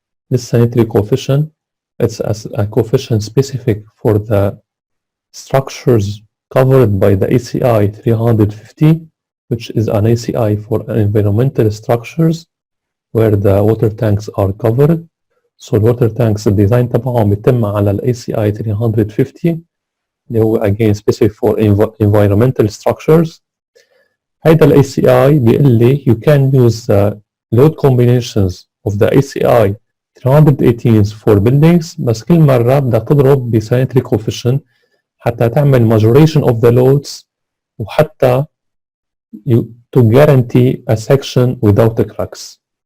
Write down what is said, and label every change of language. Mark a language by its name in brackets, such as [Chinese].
[English] This sanitary coefficient, it's a coefficient specific for the structures covered by the ACI 350, which is an ACI for environmental structures where the water tanks are covered. [Arabic] So الووتر تانكس الديزاين تبعهم بيتم على ال ACI 350 اللي هو [English] again specific for environmental structures. هيدا ال ACI [Arabic] بيقول لي [English] you can use the load combinations of the ACI 318 for buildings، [Arabic] بس كل مرة بدك تضرب ب [English] sanitary coefficient [Arabic] حتى تعمل [English] majoration of the loads وحتى to guarantee a section without the cracks.